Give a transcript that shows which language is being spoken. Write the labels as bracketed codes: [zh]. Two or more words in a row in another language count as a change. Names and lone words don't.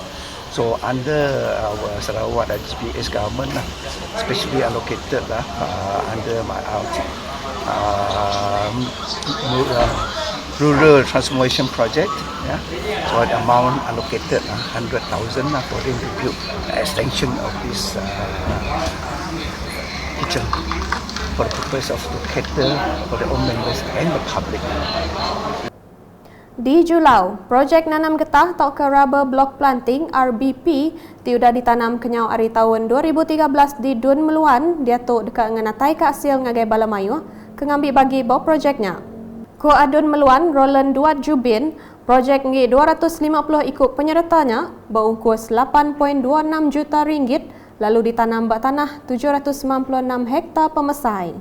[en] So under our Sarawak dan GPS government, especially allocated under my rural transformation project, so the amount allocated 100,000 for them to build extension of this kitchen for the purpose of to cater for the own members and the public. [iba] Di Julau, projek nanam getah atau ke [en] rubber block planting RBP [iba] tiudah ditanam kenyau hari tahun 2013 di Dun Meluan, dia tu dekat ngenatai ke hasil ngagai Balamayu ke ngambil bagi bawa projeknya. Ko Adun Meluan Roland Duat Jubin, projek ngi 250 ikut penyertanya berungkus 8.26 juta ringgit lalu ditanam bak tanah 796 hektar pemesai.